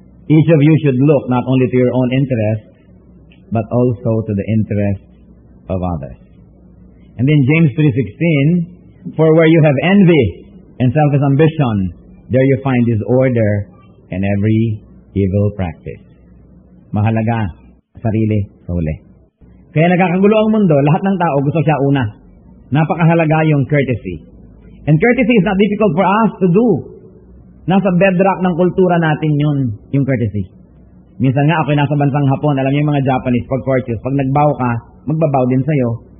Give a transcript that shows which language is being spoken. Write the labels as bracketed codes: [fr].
[en] Each of you should look not only to your own interests, but also to the interests of others. And then James 3:16, for where you have envy and selfish ambition, there you find disorder and every evil practice. [tl] Mahalaga, sarili sa huli. Kaya nagkakagulo ang mundo, lahat ng tao gusto siya una. Napakahalaga yung courtesy. [en] And courtesy is not difficult for us to do. [tl] Nasa bedrock ng kultura natin yun, yung courtesy. Minsan nga ako'y nasa bansang Hapon, alam niyo yung mga Japanese, pag courteous, pag nagbow ka, magbabow din sa'yo.